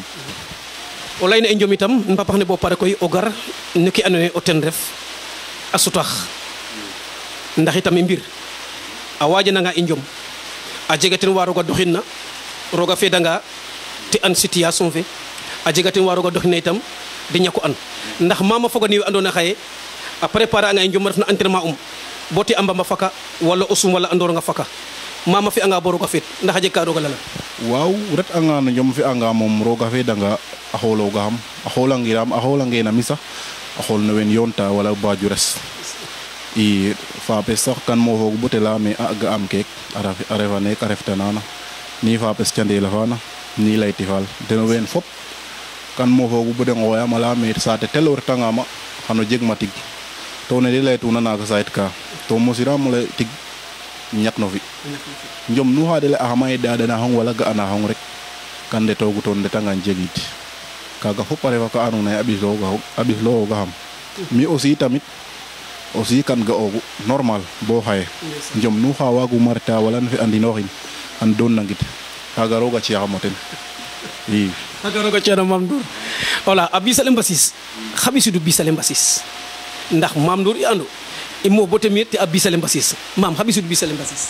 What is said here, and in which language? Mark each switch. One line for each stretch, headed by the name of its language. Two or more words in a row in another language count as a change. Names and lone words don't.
Serer: o layna i njom itam mbapax ne bo pare koy o gar no ke andoona yee o ten ref a sutax ndax itam i mbir a wajananga i njom a jega ten wa roog a doxinna roog a feedanga te an situation fe a jega ten wa roog a doxinna itam de ñako an ndax mama foga niwe andoona xaye a préparer anga i njom refna entraînement bo te a mbamba faka wala o sum wala a ndoronga faka mama fi'anga bo roog a feed ndax a jeg ka roog a lala waaw ret anga no njom fi'anga moom roog a feedanga a xooloogaxam a xoolangiram a xoolangena mi sax a xool no wen yoonta wala bajures i faapes sax kan moofoog bo te leyame a ga'am keek a refa neek a refta nana ni faapes candela faana ni layti faal deno ween fop kan moofoogu bo de ngooyam a leyame saate tel o retangama xano jeg ma tig to ne de laytuna naaga sayit ka to mosiraam o lay tig ñak no fi njom nu xa de ley'axama ye daɗanaxong wala ga'anaxong rek kan ndetoogu to ndetangan jegid kaaga fop a refa ka andoona yee a ɓisloogaxam mi aussi tamit aussi kan ga'oogu normal bo xaye njom nu xa waaguma reta wala no fi andinooxin an doon nangit kaaga roog a ci'axam o ten i kaaga roog a ci'ana Mame Ndour wala a Bisale Mbassis xa ɓisidu Bisale Mbassis ndax Mame Ndour i andu i moof bo temit te a Bisale Mbassis maam xa ɓisidu Bisale Mbassis